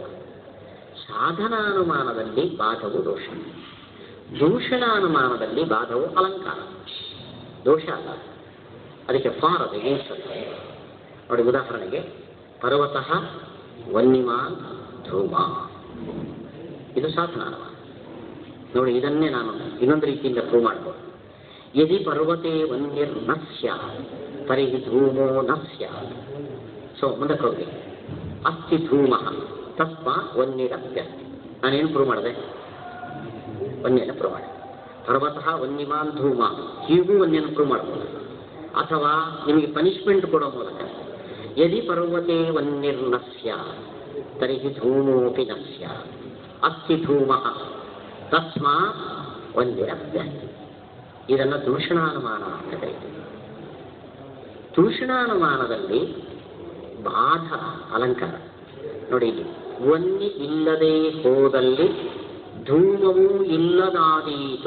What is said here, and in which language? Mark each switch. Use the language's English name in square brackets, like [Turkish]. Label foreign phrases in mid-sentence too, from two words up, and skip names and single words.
[Kannada] ಸಾಧನಾನುಮಾನದಲ್ಲಿ ಬಾಧವು ದೋಷ, ದೂಷಣಾನುಮಾನದಲ್ಲಿ ಬಾಧವು ಅಲಂಕಾರ. ದೋಷ ಅಲ್ಲ, ಅದಕ್ಕೆ ಫಾರ್ ಅದು ಎಗೇನ್ಸ್ಟ್. ನೋಡಿ, ಉದಾಹರಣೆಗೆ [Sanskrit] ಪರ್ವತಃ ವನ್ಯಮಾನ್ ಧೂಮ, [Kannada] ಇದು ಸಾಧನಾನುಮಾನ. ನೋಡಿ, ಇದನ್ನೇ ನಾನು ಇನ್ನೊಂದು ರೀತಿಯಿಂದ ಪ್ರೂವ್ ಮಾಡ್ಬೋದು. [Sanskrit] ಯದಿ ಪರ್ವತೆ ವನ್ಯರ್ ನ ಸ್ಯಾತ್ ತರ್ಹಿ ಧೂಮೋ ನ ಸ್ಯಾತ್. ಸೊ [Kannada] ಮುಂದಕ್ಕೆ ಹೋಗಿ, [Sanskrit] ಅಸ್ತಿ ಧೂಮ ತಸ್ಮಾತ್ ವನ್ಯರಪ್ಯಸ್ತಿ. [Kannada] ನಾನೇನು ಪ್ರೂವ್ ಮಾಡಿದೆ? ವನ್ಯನ ಪ್ರೂವ್ ಮಾಡಿದೆ. [Sanskrit] ಪರ್ವತಃ ವನ್ಯಮಾನ್ ಧೂಮ, [Kannada] ಹೀಗೂ ವನ್ಯನ ಪ್ರೂವ್ ಮಾಡ್ಬೋದು. ಅಥವಾ ನಿಮಗೆ ಪನಿಷ್ಮೆಂಟ್ ಕೊಡೋ ಮೂಲಕ [Sanskrit] ಯದಿ ಪರ್ವತೆ ವನ್ಯರ್ ನ ಸ್ಯಾತ್ ತರ್ಹಿ ಧೂಮೋಪಿ ನ ಸ್ಯಾತ್ ಅಸ್ತಿ ಧೂಮ ತಸ್ಮಾತ್ ವನ್ಯರಪ್ಯಸ್ತಿ. [Kannada] ಇದನ್ನು ದೂಷಣಾನುಮಾನ ಅಂತ ಕರೀತೀವಿ. ದೂಷಣಾನುಮಾನದಲ್ಲಿ ಬಾಧ ಅಲಂಕಾರ. ನೋಡಿ, ಇಲ್ಲಿ ವನ್ಯ ಇಲ್ಲದೆ ಹೋದಲ್ಲಿ ಧೂಮವೂ ಇಲ್ಲದಾದೀತು.